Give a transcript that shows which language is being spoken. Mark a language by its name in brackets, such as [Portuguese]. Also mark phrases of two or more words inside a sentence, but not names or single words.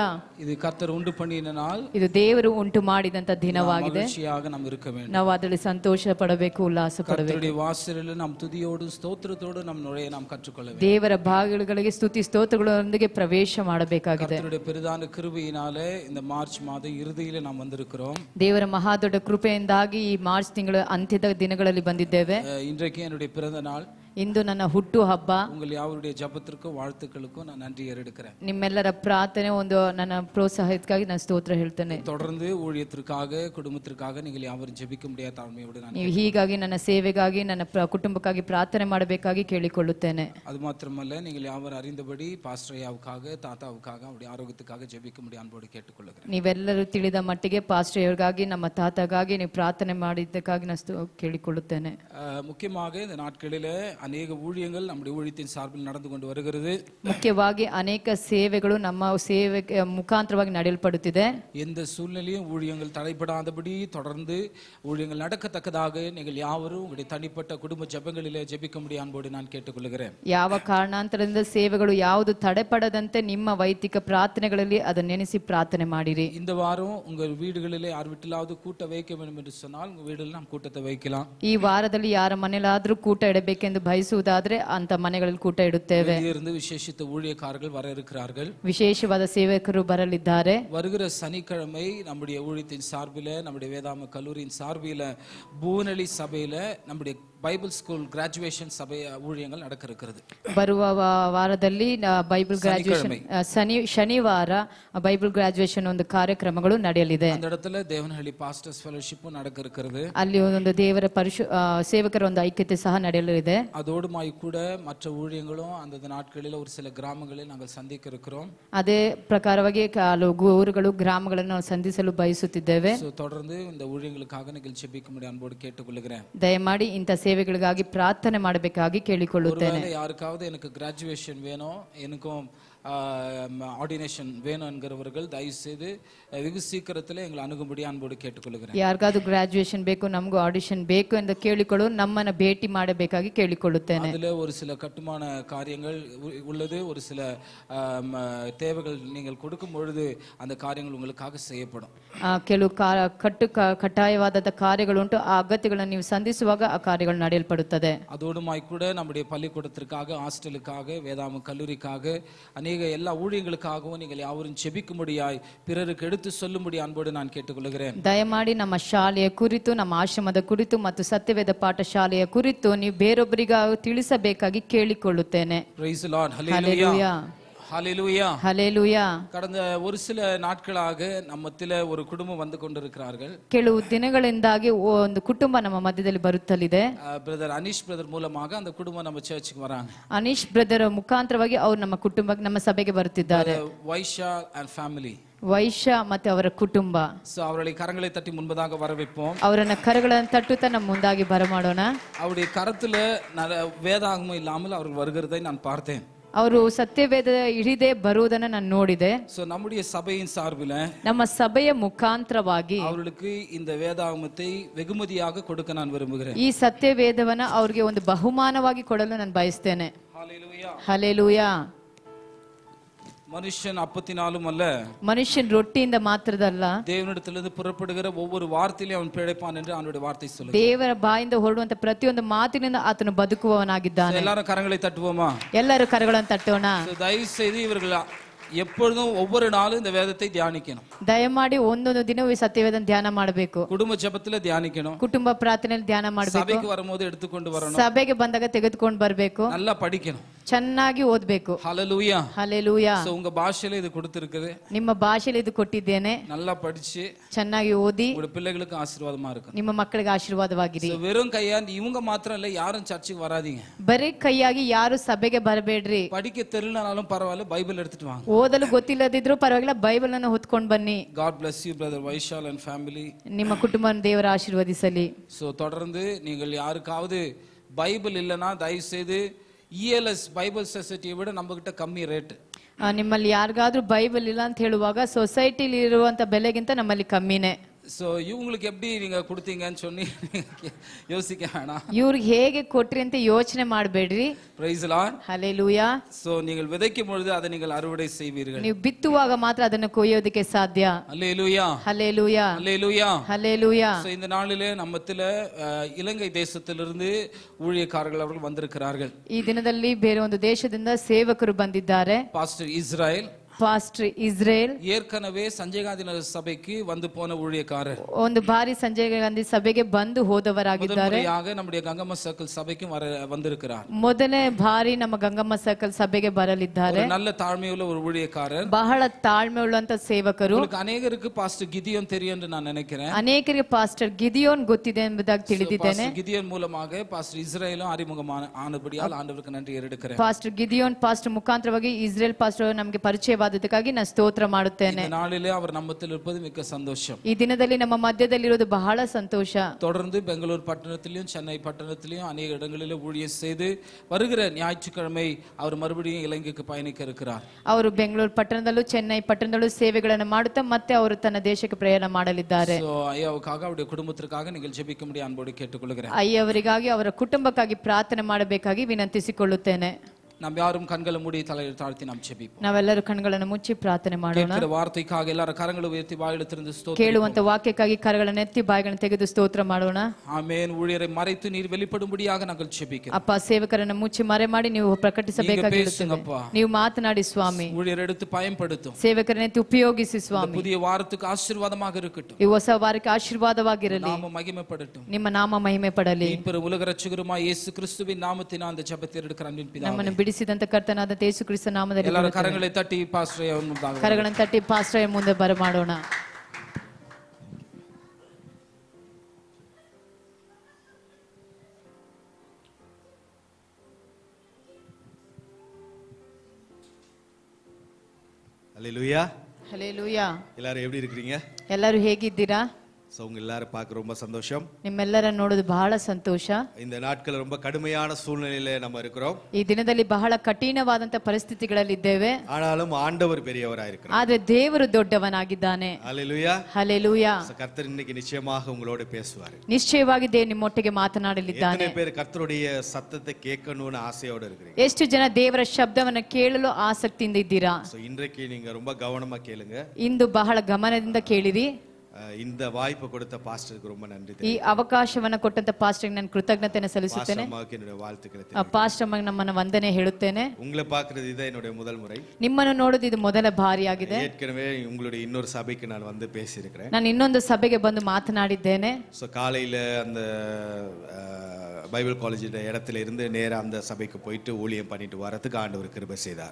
[Tamil] இது கர்த்தர் உண்டு பண்ணின நாள், [Kannada] ಇದು ದೇವರು ಉಂಟು ಮಾಡಿದಂತ ದಿನವಾಗಿದೆ. ನಾವು ಅದರಲ್ಲಿ ಸಂತೋಷ ಪಡಬೇಕು, ಉಲ್ಲಾಸ ಪಡಬೇಕು. ವಾಸರಲ್ಲಿ ನಮ್ಮ [Tamil] துதியோடு ஸ்தோத்திரத்தோடு [Kannada] ನಮ್ಮ ನೊಳೆಯ ನಾವು ಕற்றுಕೊಳ್ಳಬೇಕು. ದೇವರ ಭಾಗಗಳಿಗೆ ಸ್ತುತಿ ಸ್ತೋತ್ರಗಳೊಂದಿಗೆ ಪ್ರವೇಶ ಮಾಡಬೇಕಾಗಿದೆ. [Tamil] கர்த்தருடைய பெரிதான கிருபையினாலே இந்த மார்ச் மாத இறுதியிலே நாம் வந்திருக்கிறோம். [Kannada] ದೇವರ ಮಹಾದೊಡ್ಡ ಕೃಪೆಯಿಂದಾಗಿ ಈ ಮಾರ್ಚ್ ತಿಂಗಳ ಅಂತ್ಯದ ದಿನಗಳಲ್ಲಿ ಬಂದಿದ್ದೇವೆ. [Tamil] இன்றைக்கு என்னுடைய பிறந்த நாள். [Kannada] ಇಂದು ನನ್ನ ಹುಟ್ಟು ಹಬ್ಬ. [Tamil] உங்கள் யாவருடைய ஜெபத்திற்கும் வாழ்த்துக்களுக்கும் நான் நன்றி ஏறெடுக்கிறேன். [Kannada] ನಿಮ್ಮೆಲ್ಲರ ಪ್ರಾರ್ಥನೆ ಒಂದು ನನ್ನ ಪ್ರೋತ್ಸಾಹಕ್ಕಾಗಿ ನಾನು ಸ್ತೋತ್ರ ಹೇಳ್ತೇನೆ. [Tamil] தொடர்ந்து ஊழியத்திற்காக குடும்பத்திற்காக நீங்கள் யாவரும் ஜெபிக்க முடியாத தாழ்மையோடு நான் [Kannada] ನೀವು ಹೀಗಾಗಿ ನನ್ನ ಸೇವೆಗಾಗಿ ನನ್ನ ಕುಟುಂಬಕ್ಕಾಗಿ ಪ್ರಾರ್ಥನೆ ಮಾಡಬೇಕಾಗಿ ಕೇಳಿಕೊಳ್ಳುತ್ತೇನೆ. [Tamil] அது மாத்திரமல்ல, நீங்கள் யாவரும் அறிந்தபடி பாஸ்டர் ஐயாவுக்காக தாத்தாவுக்காக அவருடைய ஆரோக்கியத்துக்காக ஜெபிக்க முடிய அன்போடு கேட்டுக்கொள்கிறேன். [Kannada] ನೀವೆಲ್ಲರೂ ತಿಳಿದ ಮಟ್ಟಿಗೆ ಪಾಸ್ಟರ್ ಅವರಿಗಾಗಿ ನಮ್ಮ ತಾತಗಾಗಿ ನೀವು ಪ್ರಾರ್ಥನೆ ಮಾಡಿದ್ದಕ್ಕಾಗಿ ನಾನು ಕೇಳಿಕೊಳ್ಳುತ್ತೇನೆ. [Tamil] முக்கியமாக இந்த நாட்களிலே அநேக ஊழியங்கள் நம்முடைய ஊழியத்தின் சார்பில் நடந்து கொண்டு வருகிறது. [Kannada] ಮುಖ್ಯವಾಗಿ ಅನೇಕ ಸೇವೆಗಳು ನಮ್ಮ ಸೇವೆ ಮುಖಾಂತರವಾಗಿ ನಡೆಯಲ್ಪಡುತ್ತಿದೆ. [Tamil] எந்த சூழ்நிலையும் ஊழியங்கள் தடைபடாதபடி தொடர்ந்து ஊழியங்கள் நடக்கத்தக்கதாக நீங்கள் யாவரும் உங்களுடைய தனிப்பட்ட குடும்ப ஜெபங்களிலே ஜெபிக்க முடியும் அன்போடு நான் கேட்டுக்கொள்கிறேன். [Kannada] ಯಾವ ಕಾರಣಾಂತರದಿಂದ ಸೇವೆಗಳು ಯಾವುದು ತಡೆಪಡದಂತೆ ನಿಮ್ಮ ವೈಯಕ್ತಿಕ ಪ್ರಾರ್ಥನೆಗಳಲ್ಲಿ ಅದನ್ನು ನೆನೆಸಿ ಪ್ರಾರ್ಥನೆ ಮಾಡಿರಿ. [Tamil] இந்த வாரம் உங்கள் வீடுகளிலே யார் வீட்டிலாவது கூட்ட வைக்க வேண்டும் என்று சொன்னால் உங்கள் வீடுகளில் நாம் கூட்டத்தை வைக்கலாம். [Kannada] ಈ ವಾರದಲ್ಲಿ ಯಾರ ಮನೆಯಲ್ಲಾದ್ರೂ ಕೂಟ ಇಡಬೇಕೆಂದು ಬಯಸುವುದಾದ್ರೆ ಅಂತ ಮನೆಗಳಲ್ಲಿ ಕೂಟ ಇಡುತ್ತೇವೆ. [Tamil] இருந்து விசேஷித்த ஊழியக்காரர்கள் வர இருக்கிறார்கள். [Kannada] ವಿಶೇಷವಾದ ಸೇವಕರು ಬರಲಿದ್ದಾರೆ. [Tamil] வருகிற சனிக்கிழமை நம்முடைய ஊழியத்தின் சார்பில நம்முடைய வேதாம கல்லூரியின் சார்பில பூனலி சபையில நம்முடைய [English] Bible School Graduation [Tamil] சபை ஊழியங்கள் நடக்க இருக்கிறது. [Kannada] ಬರುವ ವಾರದಲ್ಲಿ [English] Bible graduation [Kannada] ಶನಿವಾರ [English] Bible graduation [Kannada] ಒಂದು ಕಾರ್ಯಕ್ರಮಗಳು ನಡೆಯಲಿದೆ. [Tamil] அந்த இடத்துல தேவனஹள்ளி [English] Pastors fellowship [Tamil] நடக்க இருக்கிறது. [Kannada] ಅಲ್ಲಿ ಒಂದು ದೇವರ ಸೇವಕರ ಒಂದು ಐಕ್ಯತೆ ಸಹ ನಡೆಯಲಿದೆ. [Tamil] அதோடுமாய் கூட மற்ற ஊழியங்களும் அந்த நாட்களில் ஒரு சில கிராமங்களில் நாங்கள் சந்திக்க இருக்கிறோம். [Kannada] ಅದೇ ಪ್ರಕಾರವಾಗಿ ಹಲವು ಊರುಗಳು ಗ್ರಾಮಗಳನ್ನು ನಾವು ಸಂಧಿಸಲು ಬಯಸುತ್ತಿದ್ದೇವೆ. [Tamil] தொடர்ந்து இந்த ஊழியங்களுக்காக நீங்கள் ஜெபிக்க முடியும் அன்போடு கேட்டுக்கொள்கிறேன். [Kannada] ದಯಮಾಡಿ ಇಂಥ ಸೇವೆಗಳಿಗಾಗಿ ಪ್ರಾರ್ಥನೆ ಮಾಡಬೇಕಾಗಿ ಕೇಳಿಕೊಳ್ಳುತ್ತೇನೆ. [Tamil] யாருக்காவது எனக்கு கிராஜுவேஷன் வேணும், எனக்கும் ஆர்டினேஷன் வேணும் என்கிறவர்கள் தயவு செய்து வெகு சீக்கிரத்தில் எங்களை அணுகும்படி அன்போடு கேட்டுக்கொள்கிறேன். [Kannada] ಯಾರಿಗಾದ್ರೂ ಗ್ರಾಜುಯೇಷನ್ ಬೇಕು, ನಮಗೂ ಆಡಿಷನ್ ಬೇಕು ಎಂದು ಕೇಳಿಕೊಳ್ಳು ನಮ್ಮನ್ನು ಭೇಟಿ ಮಾಡಬೇಕಾಗಿ ಕೇಳಿಕೊಳ್ಳುತ್ತೇನೆ. [Tamil] அதில் ஒரு சில கட்டுமான காரியங்கள் உள்ளது, ஒரு சில தேவைகள் நீங்கள் கொடுக்கும் பொழுது அந்த காரியங்கள் உங்களுக்காக செய்யப்படும். [Kannada] ಕೆಲವು ಕಡ್ಡಾಯವಾದ ಕಾರ್ಯಗಳುಂಟು. ಆ ಅಗತ್ಯಗಳನ್ನು ನೀವು ಸಂಧಿಸುವಾಗ ಆ ಕಾರ್ಯಗಳು ನಡೆಯಲ್ಪಡುತ್ತದೆ. [Tamil] அதோடுமாய் கூட நம்முடைய பள்ளிக்கூடத்திற்காக, ஹாஸ்டலுக்காக, வேதாம கல்லூரிக்காக, அநேக எல்லா ஊழியங்களுக்காகவும் நீங்கள் யாவரும் ஜெபிக்கும்படியாய் பிறருக்கு எடுத்து சொல்லும்படி அன்போடு நான் கேட்டுக்கொள்கிறேன். [Kannada] ದಯಮಾಡಿ ನಮ್ಮ ಶಾಲೆಯ ಕುರಿತು, ನಮ್ಮ ಆಶ್ರಮದ ಕುರಿತು ಮತ್ತು ಸತ್ಯವೇದ ಪಾಠ ಶಾಲೆಯ ಕುರಿತು ನೀವು ಬೇರೊಬ್ಬರಿಗಾಗಿ ತಿಳಿಸಬೇಕಾಗಿ ಕೇಳಿಕೊಳ್ಳುತ್ತೇನೆ. [English] Praise the Lord. Hallelujah. Hallelujah. Hallelujah. [Tamil] கடந்த ஒரு சில நாட்களாக நம்மத்தில ஒரு குடும்பம் வந்து கொண்டிருக்கிறார்கள். [Kannada] ಕೆಲವು ದಿನಗಳಿಂದಾಗಿ ಒಂದು ಕುಟುಂಬ ನಮ್ಮ ಮಧ್ಯದಲ್ಲಿ ಬರುತ್ತಲಿದೆ. [Tamil] பிரதர் அனிஷ் பிரதர் மூலமாக அந்த குடும்பம் நம்ம சர்ச்சுக்கு வராங்க. [Kannada] ಅನೀಶ್ ಬ್ರದರ್ ಮುಖಾಂತರವಾಗಿ ಅವರು ನಮ್ಮ ಕುಟುಂಬಕ್ಕೆ, ನಮ್ಮ ಸಭೆಗೆ ಬರುತ್ತಿದ್ದಾರೆ. [English] வைஷா and family. [Kannada] ವೈಶ್ಯ ಮತ್ತೆ ಅವರ ಕುಟುಂಬ. [Tamil] சோ அவர்களை கரங்களை தட்டி முன்பதாக வரவேற்போம். [Kannada] ಅವರನ್ನ ಕರಗಳನ್ನು ತಟ್ಟುತ್ತಾ ನಮ್ಮ ಮುಂದಾಗಿ ಬರಮಾಡೋಣ. [Tamil] அவருடைய கரத்துல வேதாகமம் இல்லாமல் அவர்கள் வருகிறதை நான் பார்த்தேன். [Kannada] ಅವರು ಸತ್ಯವೇದ ಹಿಡಿದೇ ಬರುವುದನ್ನು ನಾನು ನೋಡಿದೆ. [Tamil] சோ நம்முடைய சபையின் சார்பில, [Kannada] ನಮ್ಮ ಸಭೆಯ ಮುಖಾಂತರವಾಗಿ [Tamil] அவர்களுக்கு இந்த வேதாகமத்தை வெகுமதியாக கொடுக்க நான் விரும்புகிறேன். [Kannada] ಈ ಸತ್ಯವೇದವನ್ನ ಅವರಿಗೆ ಒಂದು ಬಹುಮಾನವಾಗಿ ಕೊಡಲು ನಾನು ಬಯಸ್ತೇನೆ. [Tamil] ஹalleluya. [Kannada] ಹಲ್ಲೆಲೂಯಾ. [Tamil] மனுஷன் அப்பத்தினாலும் அல்ல, [Kannada] ಮನುಷ್ಯನ್ ರೊಟ್ಟಿಯಿಂದ ಮಾತ್ರದಲ್ಲ, [Tamil] தேவனிடத்திலிருந்து புறப்படுகிற ஒவ்வொரு வார்த்தையிலும் அவன் பிழைப்பான் என்று அவனுடைய வார்த்தை சொல்லுது. [Kannada] ದೇವರ ಬಾಯಿಂದ ಹೊರಡುವಂತ ಪ್ರತಿಯೊಂದು ಮಾತಿನಿಂದ ಆತನು ಬದುಕುವವನಾಗಿದ್ದಾನೆ. [Tamil] எல்லாரும் கரங்களை தட்டுவோமா? [Kannada] ಎಲ್ಲರೂ ಕರಗಳನ್ನು ತಟ್ಟೋಣ. [Tamil] தயவு செய்து இவர்கள் எப்பொழுதும் ஒவ்வொரு நாளும் இந்த வேதத்தை தியானிக்கணும். [Kannada] ದಯಮಾಡಿ ಒಂದೊಂದು ದಿನವೂ ಈ ಸತ್ಯವೇದನ ಧ್ಯಾನ ಮಾಡಬೇಕು. [Tamil] குடும்ப ஜெபத்துல தியானிக்கணும். [Kannada] ಕುಟುಂಬ ಪ್ರಾರ್ಥನೆಯಲ್ಲಿ ಧ್ಯಾನ ಮಾಡಬೇಕು. [Tamil] சபைக்கு வரும்போது எடுத்துக்கொண்டு வரணும். [Kannada] ಸಭೆಗೆ ಬಂದಾಗ ತೆಗೆದುಕೊಂಡು ಬರಬೇಕು. [Tamil] நல்லா படிக்கணும். [Kannada] ಚೆನ್ನಾಗಿ ಓದಬೇಕು. [Tamil] ஹalleluya. [Kannada] ಹಲ್ಲೆಲೂಯಾ. [Tamil] சோ உங்க பாஷையில இது கொடுத்திருக்குது. [Kannada] ನಿಮ್ಮ ಭಾಷೆಯಲ್ಲಿ ಇದು ಕೊಟ್ಟಿದ್ದೇನೆ. [Tamil] நல்லா படிச்சு [Kannada] ಚೆನ್ನಾಗಿ ಓದಿ [Tamil] உங்க பிள்ளைகளுக்கு ஆசீர்வாதமா இருக்கும். [Kannada] ನಿಮ್ಮ ಮಕ್ಕಳಿಗೆ ಆಶೀರ್ವಾದವಾಗಿರಿ. [Tamil] வெறும் கையா இவங்க மாத்திரம் இல்ல, யாரும் சர்ச்சுக்கு வராதீங்க. [Kannada] ಬರೀ ಕೈಯಾಗಿ ಯಾರು ಸಭೆಗೆ ಬರಬೇಡ್ರಿ. [Tamil] படிக்க தெரியலனாலும் பரவாயில்ல, பைபிள் எடுத்துட்டு வாங்க. [Kannada] ಓದಲು ಗೊತ್ತಿಲ್ಲದಿದ್ರು ಪರವಾಗಿಲ್ಲ, ಬೈಬಲ್ ಅನ್ನು ಹೊತ್ಕೊಂಡು ಬನ್ನಿ. [English] God bless you brother Vaishal and family. [Kannada] ನಿಮ್ಮ ಕುಟುಂಬವನ್ನು ದೇವರು ಆಶೀರ್ವದಿಸಲಿ. [Tamil] சோ தொடர்ந்து நீங்கள் யாருக்காவது பைபிள் இல்லனா தயவு செய்து ELS [English] Bible Society [Tamil] விட நம்ம கிட்ட [English] kammi rate. [Kannada] ನಿಮ್ಮಲ್ಲಿ ಯಾರಿಗಾದ್ರೂ ಬೈಬಲ್ ಇಲ್ಲ ಅಂತ ಹೇಳುವಾಗ ಸೊಸೈಟಿಲಿ ಇರುವಂತ ಬೆಲೆಗಿಂತ ನಮ್ಮಲ್ಲಿ ಕಮ್ಮಿನೇ. [Tamil] சோ இவங்களுக்கு எப்படி நீங்க கொடுத்தீங்கன்னு சொல்லி யோசிக்க வேணாம். [Kannada] ಇವ್ರಿಗೆ ಹೇಗೆ ಕೊಟ್ರಿ ಅಂತ ಯೋಚನೆ ಮಾಡಬೇಡ್ರಿ. [English] Praise the Lord. [Kannada] ಹಲ್ಲೆಲೂಯಾ. [Tamil] சோ நீங்கள் விதைக்கும் பொழுது அதை நீங்கள் அறுவடை செய்வீர்கள். [Kannada] ನೀವು ಬಿತ್ತುವಾಗ ಮಾತ್ರ ಅದನ್ನು ಕೊಯ್ಯೋದಕ್ಕೆ ಸಾಧ್ಯ. [Tamil] அல்லேலூயா. [Kannada] ಹಲ್ಲೆಲೂಯಾ. [Tamil] அல்லேலூயா. [Kannada] ಹಲ್ಲೆಲೂಯಾ. [Tamil] சோ இந்த நாளிலே நம்மத்தில இலங்கை தேசத்திலிருந்து ஊழியக்காரர்கள் அவர்கள் வந்திருக்கிறார்கள். [Kannada] ಈ ದಿನದಲ್ಲಿ ಬೇರೆ ಒಂದು ದೇಶದಿಂದ ಸೇವಕರು ಬಂದಿದ್ದಾರೆ. [Tamil] பாஸ்டர் இஸ்ரேல், [Kannada] ಪಾಸ್ಟರ್ ಇಸ್ರೇಲ್, [Tamil] ஏற்கனவே சஞ்சய் காந்தி நகர் சபைக்கு வந்து போன ஊழியக்காரர், [Kannada] ಒಂದು ಬಾರಿ ಸಂಜಯ್ ಗಾಂಧಿ ಸಭೆಗೆ ಬಂದು ಹೋದವರಾಗಿದ್ದಾರೆ. [Tamil] முதன்முறையாக நம்முடைய கங்கம்மா சர்க்கிள் சபைக்கும் வந்திருக்கிறார். [Kannada] ಮೊದಲನೇ ಬಾರಿ ನಮ್ಮ ಗಂಗಮ್ಮ ಸರ್ಕಲ್ ಸಭೆಗೆ ಬರಲಿದ್ದಾರೆ. [Tamil] ஒரு நல்ல தாழ்மையுள்ள ஒரு ஊழியக்காரர். [Kannada] ಬಹಳ ತಾಳ್ಮೆ ಉಳ್ಳಂತ ಸೇವಕರು. [Tamil] உங்களுக்கு அநேகருக்கு பாஸ்டர் கிதியோன் தெரியும் என்று நான் நினைக்கிறேன். [Kannada] ಅನೇಕರಿಗೆ ಪಾಸ್ಟರ್ ಗಿದಿಯೋನ್ ಗೊತ್ತಿದೆ ಎಂಬುದಾಗಿ ತಿಳಿದಿದ್ದೇನೆ. [Tamil] பாஸ்டர் கிதியோன் மூலமாக பாஸ்டர் இஸ்ரேலும் அறிமுகமான ஆனபடியால் ஆண்டவருக்கு நன்றி ஏறெடுக்கிறேன். [Kannada] ಪಾಸ್ಟರ್ ಗಿದಿಯೋನ್ ಪಾಸ್ಟರ್ ಮುಖಾಂತರವಾಗಿ ಇಸ್ರೇಲ್ ಪಾಸ್ಟರ್ ನಮಗೆ ಪರಿಚಯವಾದ ಆಶೀರ್ವಾದಕ್ಕಾಗಿ ನಾನು ಸ್ತೋತ್ರ ಮಾಡುತ್ತೇನೆ. [Tamil] இந்த நாளிலே அவர் நம்மத்தில் இருப்பது மிக்க சந்தோஷம். [Kannada] ಈ ದಿನದಲ್ಲಿ ನಮ್ಮ ಮಧ್ಯದಲ್ಲಿರೋದು ಬಹಳ ಸಂತೋಷ. [Tamil] தொடர்ந்து பெங்களூர் பட்டணத்திலும் சென்னை பட்டணத்திலும் அநேக இடங்களிலே ஊழியம் செய்து வருகிற ஞாயிற்றுக்கிழமை அவர் மறுபடியும் இலங்கைக்கு பயணிக்க இருக்கிறார். [Kannada] ಅವರು ಬೆಂಗಳೂರು ಪಟ್ಟಣದಲ್ಲೂ ಚೆನ್ನೈ ಪಟ್ಟಣದಲ್ಲೂ ಸೇವೆಗಳನ್ನು ಮಾಡುತ್ತಾ ಮತ್ತೆ ಅವರು ತನ್ನ ದೇಶಕ್ಕೆ ಪ್ರಯಾಣ ಮಾಡಲಿದ್ದಾರೆ. [Tamil] ஐயாவுக்காக அவருடைய குடும்பத்திற்காக நீங்கள் ஜெபிக்கும்படி அன்போடு கேட்டுக்கொள்கிறேன். [Kannada] ಅಯ್ಯವರಿಗಾಗಿ ಅವರ ಕುಟುಂಬಕ್ಕಾಗಿ ಪ್ರಾರ್ಥನೆ ಮಾಡಬೇಕಾಗಿ ವಿನಂತಿಸಿಕೊಳ್ಳುತ್ತೇನೆ. [Tamil] நாம் யாரும் கண்களை மூடி தலையை தாழ்த்தி நாம் ஜெபிப்போம். [Kannada] ನಾವೆಲ್ಲರೂ ಕಣ್ಣುಗಳನ್ನು ಮುಚ್ಚಿ ಪ್ರಾರ್ಥನೆ ಮಾಡೋಣ. [Tamil] கேட்கிற வார்த்தைக்காக எல்லாரும் கரங்களை உயர்த்தி வாயில திறந்து ஸ்தோத்திரம். [Kannada] ಕೇಳುವಂತ ವಾಕ್ಯಕ್ಕಾಗಿ ಕರಗಳನ್ನು ಎತ್ತಿ ಬಾಯಿಗಳನ್ನು ತೆಗೆದು ಸ್ತೋತ್ರ ಮಾಡೋಣ. [Tamil] ஆமென். ஊழியரை மறைத்து நீர் வெளிப்படும்படியாக நாங்கள் ஜெபிக்கிறோம். [Kannada] ಅಪ್ಪ, ಸೇವಕರನ್ನು ಮುಚ್ಚಿ ಮರೆ ಮಾಡಿ ನೀವು ಪ್ರಕಟಿಸಬೇಕಾಗಿ ನೀವು ಮಾತನಾಡಿ ಸ್ವಾಮಿ. [Tamil] ஊழியரை எடுத்து பயன்படுத்தும். [Kannada] ಸೇವಕರನ್ನು ಎತ್ತಿ ಉಪಯೋಗಿಸಿ ಸ್ವಾಮಿ. [Tamil] புதிய வாரத்துக்கு ஆசீர்வாதமாக இருக்கட்டும். [Kannada] ಈ ಹೊಸ ವಾರಕ್ಕೆ ಆಶೀರ್ವಾದವಾಗಿರಲಿ. [Tamil] நாம மகிமைப்படட்டும். [Kannada] ನಿಮ್ಮ ನಾಮ ಮಹಿಮೆ ಪಡಲಿ. [Tamil] மீட்பர் உலக இரட்சகருமாய் இயேசு கிறிஸ்துவின் நாமத்தினால் அந்த ஜெபத்தை எடுக்கிற அன்பின் பிதாவே. [Kannada] ನಮ್ಮನ್ನು ಬಿಡಿಸಿದಂತ ಕರ್ತನಾದ ಯೇಸು ಕ್ರಿಸ್ತ ನಾಮದಲ್ಲಿ ಎಲ್ಲರೂ ಕರங்களை ತಟ್ಟಿ ಪಾಸ್ಟರ್ ಮುಂದೆ ಕರಗಳನ್ನು ತಟ್ಟಿ ಪಾಸ್ಟರ್ ಮುಂದೆ ಬರಮಾಡೋಣ. [Tamil] ஹல்லேலூயா. ஹல்லேலூயா. எல்லாரும் எப்படி இருக்கீங்க? [Kannada] ಎಲ್ಲರೂ ಹೇಗಿದ್ದೀರಾ? [Tamil] சோ உங்க எல்லாரும் பார்க்க ரொம்ப சந்தோஷம். [Kannada] ನಿಮ್ಮೆಲ್ಲರನ್ನು ನೋಡೋದು ಬಹಳ ಸಂತೋಷ. [Tamil] இந்த நாட்கள் ரொம்ப கடுமையான சூழ்நிலையில நம்ம இருக்கிறோம். [Kannada] ಈ ದಿನದಲ್ಲಿ ಬಹಳ ಕಠಿಣವಾದಂತ ಪರಿಸ್ಥಿತಿಗಳಲ್ಲಿ ಇದ್ದೇವೆ. [Tamil] ஆனாலும் ஆண்டவர் பெரியவராய் இருக்கிறார். [Kannada] ಆದ್ರೆ ದೇವರು ದೊಡ್ಡವನಾಗಿದ್ದಾನೆ. [Tamil] ஹல்லேலூயா. ஹல்லேலூயா. கர்த்தர் இன்னைக்கு நிச்சயமாக உங்களோட பேசுவார். [Kannada] ನಿಶ್ಚಯವಾಗಿ ದೇವರು ನಿಮ್ಮೊಟ್ಟಿಗೆ ಮಾತನಾಡಲಿದ್ದಾನೆ. [Tamil] எத்தனை பேர் கர்த்தருடைய சத்தத்தை கேட்கணும்னு ஆசையோட இருக்கீங்க? [Kannada] ಎಷ್ಟು ಜನ ದೇವರ ಶಬ್ದವನ್ನು ಕೇಳಲು ಆಸಕ್ತಿಯಿಂದ ಇದ್ದೀರಾ? [Tamil] சோ இன்றைக்கு நீங்க ரொம்ப கவனமா கேளுங்க. [Kannada] ಇಂದು ಬಹಳ ಗಮನದಿಂದ ಕೇಳಿರಿ. [Tamil] இந்த வாய்ப்பு கொடுத்த பாஸ்டருக்கு ரொம்ப நன்றி. [Kannada] ಈ ಅವಕಾಶವನ್ನು ಕೊಟ್ಟಂತ ಪಾಸ್ಟರ್ಗೆ ನಾನು ಕೃತಜ್ಞತೆಯನ್ನು ಸಲ್ಲಿಸುತ್ತೇನೆ. ಪಾಸ್ಟರ್ ನಮ್ಮನ್ನು ವಂದನೆ ಹೇಳುತ್ತೇನೆ. [Tamil] உங்களை பார்க்கிறது இதான் என்னோட முதல் முறை. [Kannada] ನಿಮ್ಮನ್ನು ನೋಡೋದು ಇದು ಮೊದಲ ಬಾರಿಯಾಗಿದೆ. [Tamil] ஏற்கனவே உங்களுடைய இன்னொரு சபைக்கு நான் வந்து பேசியிருக்கிறேன். [Kannada] ನಾನು ಇನ್ನೊಂದು ಸಭೆಗೆ ಬಂದು ಮಾತನಾಡಿದ್ದೇನೆ. [Tamil] சோ காலையில அந்த [English] Bible College [Tamil] இடத்துல இருந்து நேரா அந்த சபைக்கு போயிட்டு ஊழியம் பண்ணிட்டு வரதுக்கு ஆண்டவர் கிருபை செய்தார்.